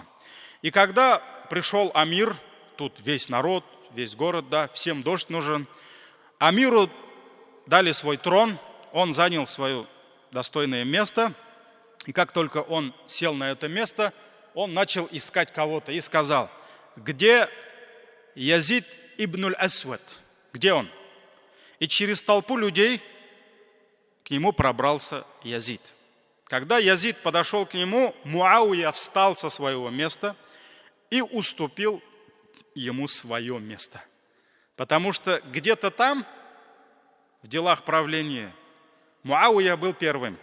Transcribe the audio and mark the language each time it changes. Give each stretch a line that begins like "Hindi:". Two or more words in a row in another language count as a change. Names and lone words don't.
Russian: И когда пришел амир, тут весь народ, весь город, да, всем дождь нужен, амиру дали свой трон, он занял свое достойное место, и как только он сел на это место, он начал искать кого-то и сказал: «Где Язид ибн аль-Асвад? Где он?» И через толпу людей к нему пробрался Язид. Когда Язид подошел к нему, Муауия встал со своего места и уступил ему свое место. Потому что где-то там, в делах правления, Муауия был первым.